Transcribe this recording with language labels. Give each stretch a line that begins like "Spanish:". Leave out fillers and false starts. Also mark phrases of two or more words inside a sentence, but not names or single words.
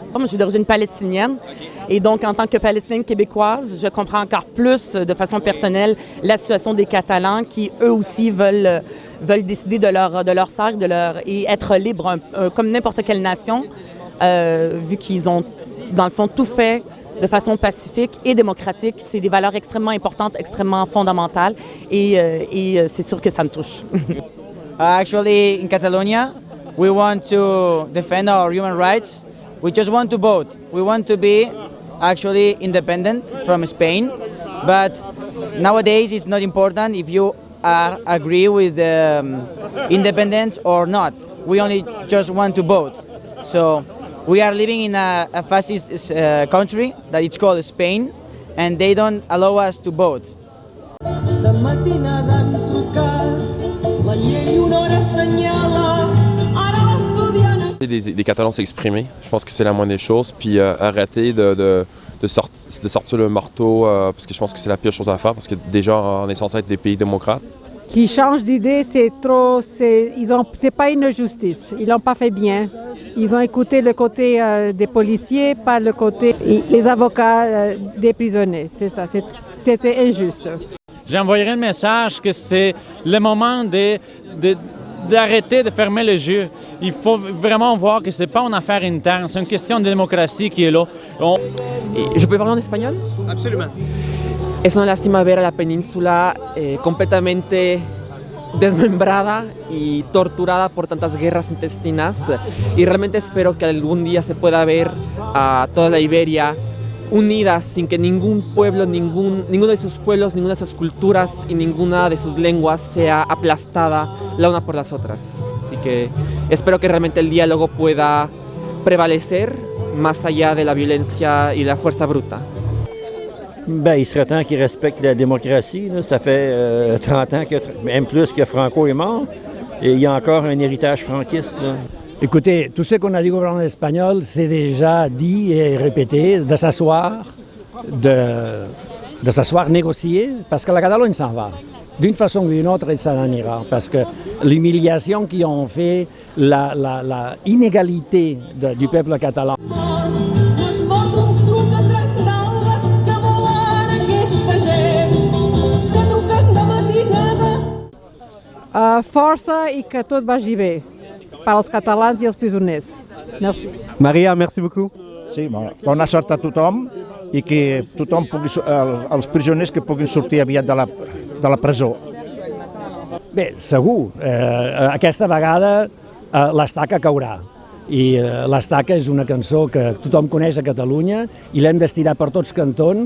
French: Moi, je suis d'origine palestinienne et donc en tant que Palestinienne québécoise, je comprends encore plus de façon personnelle la situation des Catalans qui eux aussi veulent décider de leur sort et être libres comme n'importe quelle nation, vu qu'ils ont dans le fond tout fait de façon pacifique et démocratique. C'est des valeurs extrêmement importantes, extrêmement fondamentales et c'est sûr que ça me touche.
English: Actually, in Catalonia, we want to defend our human rights. We just want to vote. We want to be actually independent from Spain. But nowadays, it's not important if you agree with independence or not. We only just want to vote. So we are living in a fascist country that it's called Spain, and they don't allow us to vote.
Catalan: La llei una hora assenyala
French: Les Catalans s'exprimer, je pense que c'est la moindre des choses, puis arrêter de sortir le marteau, parce que je pense que c'est la pire chose à faire, parce que déjà on est censé être des pays démocrates. Qui changent d'idée, c'est pas une justice. Ils l'ont pas fait bien. Ils ont écouté le côté des policiers, pas le côté les avocats des prisonniers. C'est ça. C'était injuste. J'envoyerai un message que c'est le moment d'arrêter de fermer les yeux. Il faut vraiment voir que ce n'est pas une affaire interne, c'est une question de démocratie qui est là. ¿Je peux parler en español? Absolument.
Spanish: Es una lástima ver a la península completamente desmembrada y torturada por tantas guerras intestinas y realmente espero que algún día se pueda ver a toda la Iberia unidas sin que ningún pueblo, ninguno de sus pueblos, ninguna de sus culturas y ninguna de sus lenguas sea aplastada la una por las otras. Así que espero que realmente el diálogo pueda prevalecer más allá de la violencia y la fuerza bruta.
French: Il serait temps qu'ils respectent la démocratie. Là. Ça fait 30 ans, même plus que Franco est mort. Et il y a encore un héritage franquiste. Là. Écoutez, tout ce qu'on a dit au gouvernement espagnol, c'est déjà dit et répété, de s'asseoir, négocier, parce que la Catalogne s'en va. D'une façon ou d'une autre, ça en ira, parce que l'humiliation qu'ils ont fait, la inégalité du peuple catalan.
Catalan: Força i que tot vagi bé per als catalans i els presoners.
French: Merci. Maria, merci beaucoup.
Catalan: Sí, bona sort a tothom i que tothom els presoners que puguin sortir aviat de la presó. Bé, segur. Aquesta vegada l'estaca caurà. I l'estaca és una cançó que tothom coneix a Catalunya i l'hem d'estirar per tots cantons.